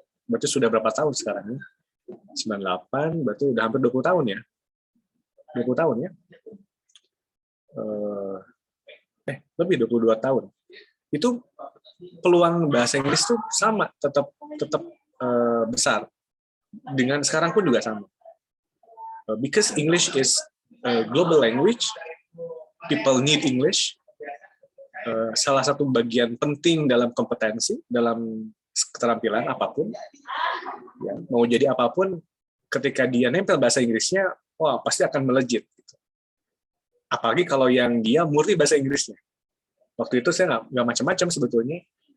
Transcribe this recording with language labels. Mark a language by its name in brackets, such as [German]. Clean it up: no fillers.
[Indonesian] Berarti sudah berapa tahun sekarang? 98, berarti udah hampir 20 tahun ya. 20 tahun ya. Lebih 22 tahun. Itu peluang bahasa Inggris tuh sama, tetap besar. Dengan sekarang pun juga sama. [English] Because English is a global language, people need English. [Indonesian] Salah satu bagian penting dalam kompetensi, dalam keterampilan apapun, ya, mau jadi apapun, ketika dia nempel bahasa Inggrisnya, wah pasti akan melejit. Gitu. Apalagi kalau yang dia murni bahasa Inggrisnya. Waktu itu saya nggak macam-macam sebetulnya.